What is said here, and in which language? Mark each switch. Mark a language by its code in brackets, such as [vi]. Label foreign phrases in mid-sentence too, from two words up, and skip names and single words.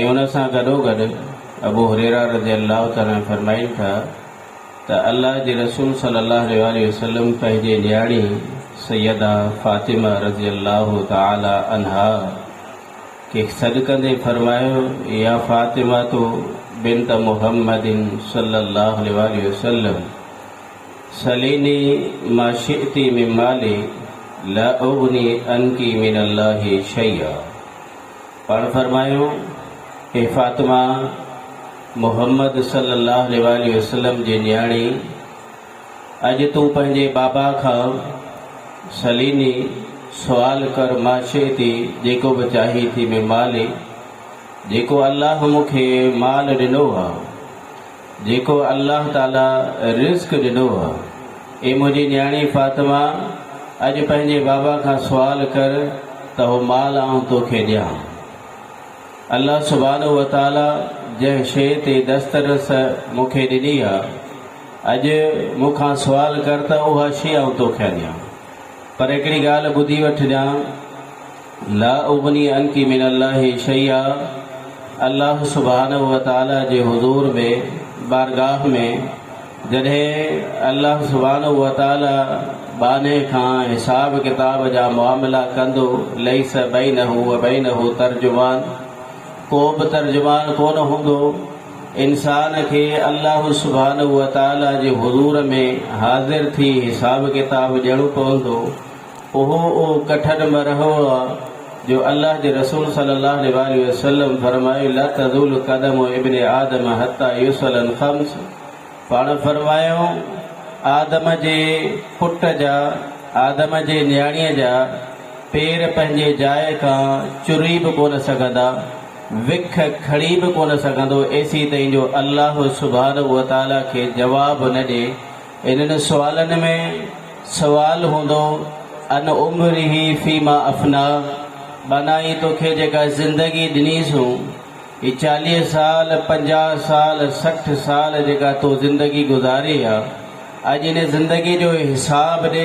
[sd] उन सां गॾोगॾु अबू हुरैरा [ar] رضي الله تعالى [sd] फरमाइनि था त अल्लाह जे रसूल [ar] صلى الله عليه وسلم [sd] पंहिंजे न्याणी सैयदा फ़ातिमा [ar] رضي الله تعالى عنها [sd] खे सॾु कंदे फरमायो, [ar] يا فاطمة [sd] तो [ar] بنت محمد صلى الله عليه وسلم سليني ما شئت من مالي لا أغني عنك من الله شيئا. [sd] पाण फरमायो, हे फ़ातिमा मुहम्मद [ar] صلى الله عليه وسلم [sd] जे न्याणी, अॼु तूं पंहिंजे बाबा खां सलीनी सुवाल कर माशे थी जेको बि चाही थी में माली, जेको अल्लाह मूंखे माल ॾिनो आहे, जेको अल्लाह ताला रिज़्क़ ॾिनो आहे. ए मुंहिंजी न्याणी फ़ातिमा, अॼु पंहिंजे बाबा खां सुवाल कर त उहो माल आऊं तोखे ॾियां. [ar] الله سبحانه وتعالى [sd] जंहिं शइ ते दस्तरस मूंखे ॾिनी आहे, अॼु मूंखां सुवाल कर त उहा शइ आऊं तोखे ॾियां. पर हिकिड़ी ॻाल्हि ॿुधी वठिजां, [ar] لا أغني عنك من الله شيئا. الله سبحانه وتعالى [sd] जे हुज़ूर में बारगाह में जॾहिं [ar] الله سبحانه وتعالى [sd] बाने खां हिसाब किताब जा मुआमला कंदो, [ar] ليس بينه وبينه ترجمان, [sd] को बि तर्जुमान कोन हूंदो. इंसान खे [ar] الله سبحانه وتعالى [sd] जे हुज़ूर में हाज़िर थी हिसाब किताब ॾियणो पवंदो. उहो कठन मरहो आहे जो अल्लाह जे रसूल [ar] صلى الله عليه وسلم [sd] फरमायो, [ar] لا تزول قدم ابن آدم حتى يسأل خمس. [sd] पाण फरमायो, आदम जे पुट जा, आदम जे न्याणीअ जा पेर पंहिंजे जाइ खां चुरी बि कोन सघंदा, विख खणी बि कोन सघंदो, एसी ताईं जो [ar] الله سبحانه وتعالى [sd] खे जवाब न ॾे. इन्हनि सुवालनि में सुवाल हूंदो, [ar] عن عمره فيما أفناه, [sd] बनाई तोखे जेका ज़िंदगी ॾिनीसूं, ही 40 साल 50 साल 60 साल जेका तो ज़िंदगी गुज़ारी आहे, अॼु इन ज़िंदगी जो हिसाब ॾे.